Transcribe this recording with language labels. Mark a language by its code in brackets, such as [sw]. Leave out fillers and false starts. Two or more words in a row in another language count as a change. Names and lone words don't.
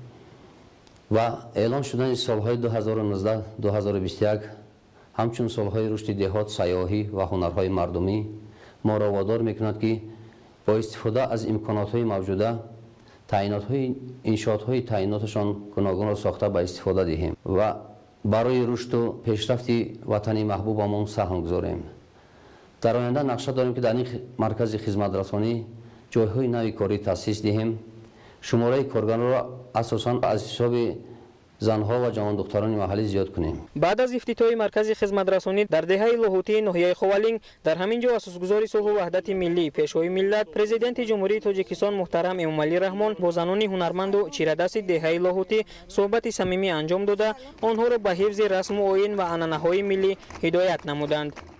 [tg] ва эълон шудани солҳои 2019-2021 ҳамчун солҳои рушди деҳот, сайёҳӣ ва ҳунарҳои мардумӣ моро водор мекунад ки бо истифода аз имконотҳои мавҷуда иншоотҳои таъйиноташон гуногунро сохта ба истифода диҳем ва барои рушду пешрафти ватани маҳбубамон саҳм гузорем. дар оянда нақша дорем ки дар ин маркази хизматрасонӣ ҷойҳои нави корӣ таъсис диҳем. шумораи коргаронро асосан аз ҳисоби [fa] زنها و جوان دختران محلی [tg] زیاد کنیم. [fa] بعد از افتتاح مرکز خدمترسانی در دهه لاهوتی ناحیه خوالینگ در همین جا اساسگزار صلح و وحدت ملی پیشوای ملت پرزیدنت جمهوری تاجیکستان محترم امامعلی رحمان با زنان هنرمند و چیره‌دست دهه لاهوتی صحبت صمیمی انجام داده آنها را به حفظ رسم و آیین و عنعنه‌های ملی هدایت نمودند.